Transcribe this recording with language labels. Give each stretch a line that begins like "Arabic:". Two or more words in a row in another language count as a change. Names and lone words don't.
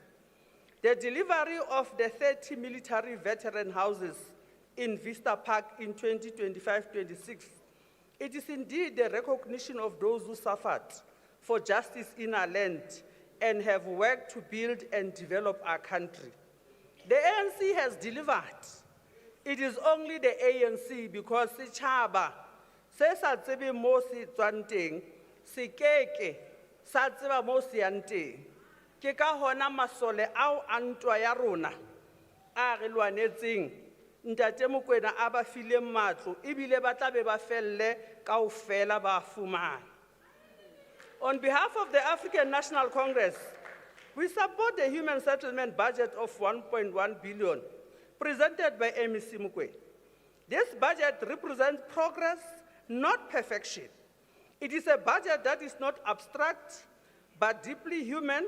English: The delivery of the 30 military veteran houses in Vista Park in 2025-26, it is indeed the recognition of those who suffered for justice in our land and have worked to build and develop our country. The ANC has delivered. It is only the ANC because
Southern Sotho: setjhaba se sa tsebe mo se tswang teng, se keke sa tseba mo se yang teng. Ke ka hona masole ao a ntwa ya rona a re lwanetseng Ntate Mokoena a ba file matlo ebile ba tla be ba felle kaofela ba fumana.
English: On behalf of the African National Congress, we support the human settlement budget of 1.1 billion presented by MEC Mokoena. This budget represents progress, not perfection. It is a budget that is not abstract, but deeply human.